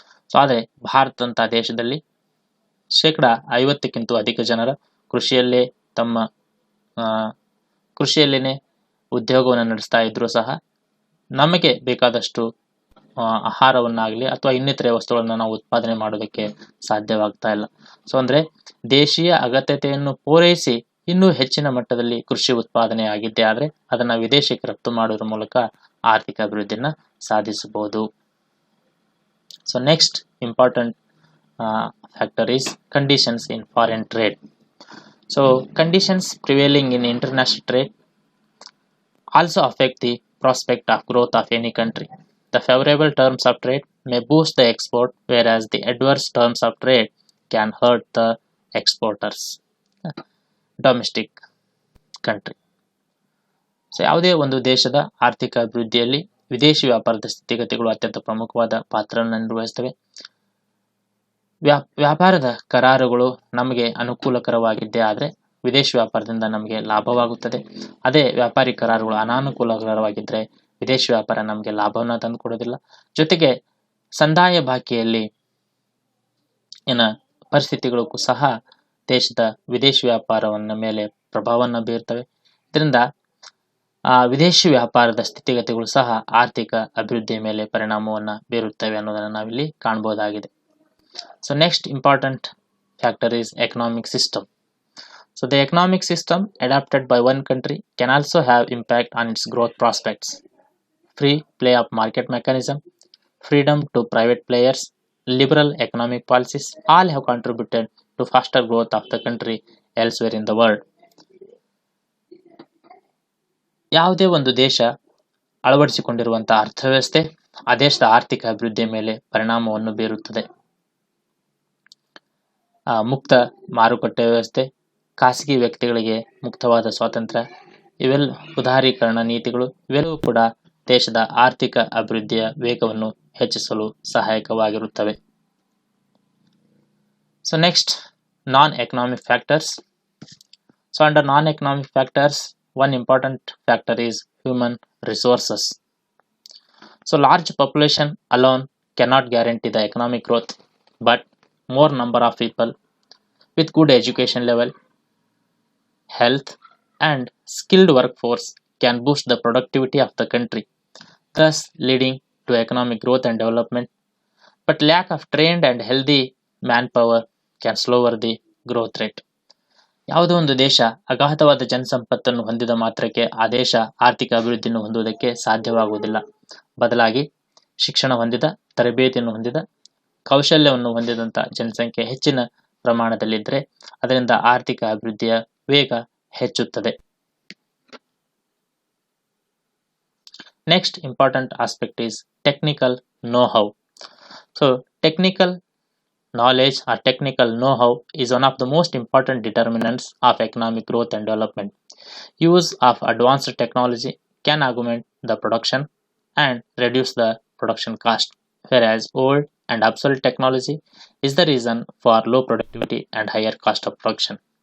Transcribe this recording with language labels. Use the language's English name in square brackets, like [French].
[Kannada] So ಆದರೆ ಭಾರತದಂತ ದೇಶದಲ್ಲಿ 50%ಕ್ಕಿಂತ ಅಧಿಕ ಜನರ ಕೃಷಿಯಲ್ಲೇ ತಮ್ಮ ಕೃಷಿಯಲ್ಲೇನೆ ಉದ್ಯೋಗವನ್ನು ನಡೆಸ್ತಾ ಇದ್ರು ಸಹ ನಮಗೆ ಬೇಕಾದಷ್ಟು ಆಹಾರವನ್ನಾಗಲಿ ಅಥವಾ ಇನ್ನಿತರೆ ವಸ್ತುಗಳನ್ನ ನಾವು ಉತ್ಪಾದನೆ ಮಾಡೋದಕ್ಕೆ ಸಾಧ್ಯವಾಗ್ತಾ ಇಲ್ಲ. ಸೊ ಅಂದ್ರೆ ದೇಶೀಯ ಅಗತ್ಯತೆಯನ್ನು ಪೂರೈಸಿ ಇನ್ನೂ ಹೆಚ್ಚಿನ ಮಟ್ಟದಲ್ಲಿ ಕೃಷಿ ಉತ್ಪಾದನೆ ಆಗಿದ್ದೇ ಆದ್ರೆ ಅದನ್ನ ವಿದೇಶಕ್ಕೆ ರಫ್ತು ಮಾಡೋದ್ರ ಮೂಲಕ ಆರ್ಥಿಕ ಅಭಿವೃದ್ಧಿಯನ್ನ ಸಾಧಿಸಬಹುದು. [English] So next important factor is conditions in foreign trade. So conditions prevailing in international trade also affect the prospect of growth of any country. The favorable terms of trade may boost the export, whereas the adverse terms of trade can hurt the exporters. Domestic country. [Kannada] So ಯಾವುದೇ ಒಂದು ದೇಶದ ಆರ್ಥಿಕ ಅಭಿವೃದ್ಧಿಯಲ್ಲಿ ವಿದೇಶಿ ವ್ಯಾಪಾರದ ಸ್ಥಿತಿಗತಿಗಳು ಅತ್ಯಂತ ಪ್ರಮುಖವಾದ ಪಾತ್ರವನ್ನು ನಿರ್ವಹಿಸುತ್ತವೆ. ವ್ಯಾಪಾರದ ಕರಾರುಗಳು ನಮಗೆ ಅನುಕೂಲಕರವಾಗಿದ್ದೇ ಆದರೆ ವಿದೇಶಿ ವ್ಯಾಪಾರದಿಂದ ನಮಗೆ ಲಾಭವಾಗುತ್ತದೆ. ಅದೇ ವ್ಯಾಪಾರಿ ಕರಾರುಗಳು ಅನಾನುಕೂಲಕರವಾಗಿದ್ದರೆ ವಿದೇಶಿ ವ್ಯಾಪಾರ ನಮಗೆ ಲಾಭವನ್ನು ತಂದು ಕೊಡೋದಿಲ್ಲ. ಜೊತೆಗೆ ಸಂದಾಯ ಬಾಕಿಯಲ್ಲಿ ಪರಿಸ್ಥಿತಿಗಳು ಸಹ ದೇಶದ ವಿದೇಶಿ ವ್ಯಾಪಾರವನ್ನ ಮೇಲೆ ಪ್ರಭಾವವನ್ನು ಬೀರ್ತವೆ. ಇದರಿಂದ ವಿದೇಶಿ ವ್ಯಾಪಾರದ ಸ್ಥಿತಿಗತಿಗಳು ಸಹ ಆರ್ಥಿಕ ಅಭಿವೃದ್ಧಿಯ ಮೇಲೆ ಪರಿಣಾಮವನ್ನ ಬೀರುತ್ತವೆ ಅನ್ನೋದನ್ನು ನಾವಿಲ್ಲಿ ಕಾಣಬಹುದಾಗಿದೆ. [English] So next important factor is economic system. So the economic system adapted by one country can also have impact on its growth prospects. Free play of market mechanism, freedom to private players, liberal economic policies all have contributed to faster growth of the country elsewhere in the world. [Kannada] ಯಾವುದೇ ಒಂದು ದೇಶ ಅಳವಡಿಸಿಕೊಂಡಿರುವಂತಹ ಅರ್ಥವ್ಯವಸ್ಥೆ ಆ ದೇಶದ ಆರ್ಥಿಕ ಅಭಿವೃದ್ಧಿಯ ಮೇಲೆ ಪರಿಣಾಮವನ್ನು ಬೀರುತ್ತದೆ. ಮುಕ್ತ ಮಾರುಕಟ್ಟೆ ವ್ಯವಸ್ಥೆ, ಖಾಸಗಿ ವ್ಯಕ್ತಿಗಳಿಗೆ ಮುಕ್ತವಾದ ಸ್ವಾತಂತ್ರ್ಯ, ಇವೆಲ್ಲ ಉದಾರೀಕರಣ ನೀತಿಗಳು ಇವೆಲ್ಲವೂ ಕೂಡ ದೇಶದ ಆರ್ಥಿಕ ಅಭಿವೃದ್ಧಿಯ ವೇಗವನ್ನು ಹೆಚ್ಚಿಸಲು ಸಹಾಯಕವಾಗಿರುತ್ತವೆ. [English] So next non-economic factors. So under non-economic factors, one important factor is human resources. So large population alone cannot guarantee the economic growth, but more number of people with good education level, health and skilled workforce can boost the productivity of the country, thus leading to economic growth and development. But lack of trained and healthy manpower can slower the growth rate. [Kannada] ಯಾವುದೋ ಒಂದು ದೇಶ ಅಗಾಧವಾದ ಜನಸಂಪತ್ತನ್ನು ಹೊಂದಿದ ಮಾತ್ರಕ್ಕೆ ಆ ದೇಶ ಆರ್ಥಿಕ ಅಭಿವೃದ್ಧಿಯನ್ನು ಹೊಂದುವುದಕ್ಕೆ ಸಾಧ್ಯವಾಗುವುದಿಲ್ಲ. ಬದಲಾಗಿ ಶಿಕ್ಷಣ ಹೊಂದಿದ, ತರಬೇತಿಯನ್ನು ಹೊಂದಿದ, ಕೌಶಲ್ಯವನ್ನು ಹೊಂದಿದಂತ ಜನಸಂಖ್ಯೆ ಹೆಚ್ಚಿನ ಪ್ರಮಾಣದಲ್ಲಿದ್ದರೆ ಅದರಿಂದ ಆರ್ಥಿಕ ಅಭಿವೃದ್ಧಿಯ ವೇಗ ಹೆಚ್ಚುತ್ತದೆ. [English] Next important aspect is technical know-how. So technical knowledge or technical know-how is one of the most important determinants of economic growth and development. Use of advanced technology can augment the production and reduce the production cost, whereas old and obsolete technology is the reason for low productivity and higher cost of production.